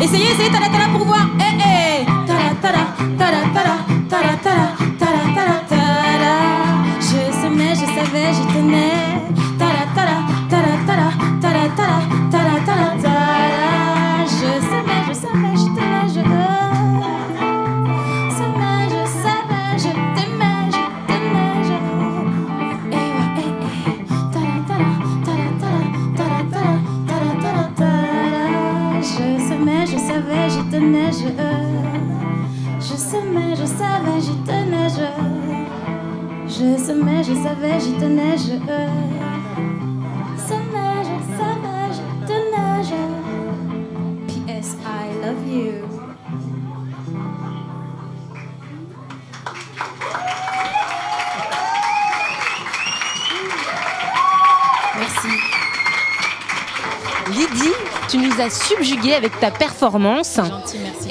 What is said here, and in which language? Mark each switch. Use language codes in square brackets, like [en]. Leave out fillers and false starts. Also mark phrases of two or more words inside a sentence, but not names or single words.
[fr] Essayez tada tada pour voir. Eh eh. Tada tada tada tada tada tada tada tada. Je semais, je savais, je tenais. Tada tada tada tada tada tada tada tada tada. Je semais, je savais, je tenais, je semais, je savais, je t'aimais, je tenais, je. Je savais, j'y tenais, je semais, je savais, j'y tenais, je semais, je savais, j'y tenais, je semais, je savais, j'y tenais, je. [en] P.S. I love you. [fr] Merci. Lydie, tu nous as subjugués avec ta performance. Gentil, merci.